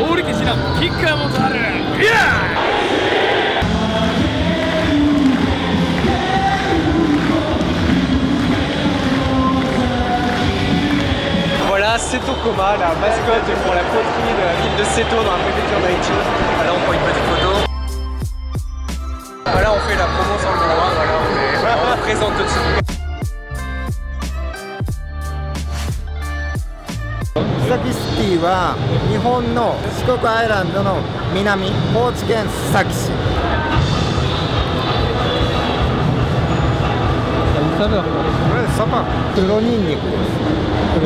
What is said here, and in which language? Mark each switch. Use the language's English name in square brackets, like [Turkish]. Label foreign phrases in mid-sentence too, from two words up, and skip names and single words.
[French] Voilà, Seto Koma, la mascotte pour la poterie de la ville de Seto dans la préfecture d'Aichi. Là on prend une petite photo. Voilà, on fait la promo sans le droit, voilà, on la présente tout de suite. [Japanese] 須崎シティは日本の四国アイランドの南、高知県須崎市。これサバ、黒ニンニクです。